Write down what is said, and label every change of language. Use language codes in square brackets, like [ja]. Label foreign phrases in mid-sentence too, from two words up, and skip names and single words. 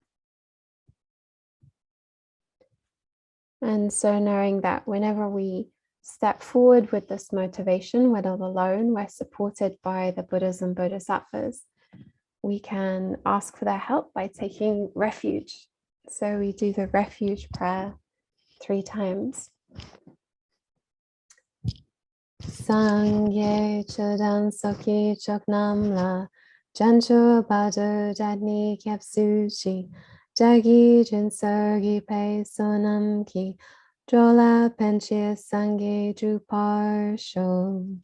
[en] And so knowing that whenever we step forward with this motivation. We're not alone. We're supported by the Buddhas and Bodhisattvas. We can ask for their help by taking refuge. So we do the refuge prayer 3 times. [bo] སངས་རྒྱས་ཆོས་དང་ཚོགས་ཀྱི་མཆོག་རྣམས་ལ། བྱང་ཆུབ་བར་དུ་བདག་ནི་སྐྱབས་སུ་མཆི། བདག་གིས་སྦྱིན་སོགས་བགྱིས་པའི་བསོད་ནམས་ཀྱིས། འགྲོ་ལ་ཕན་ཕྱིར་སངས་རྒྱས་འགྲུབ་པར་ཤོག.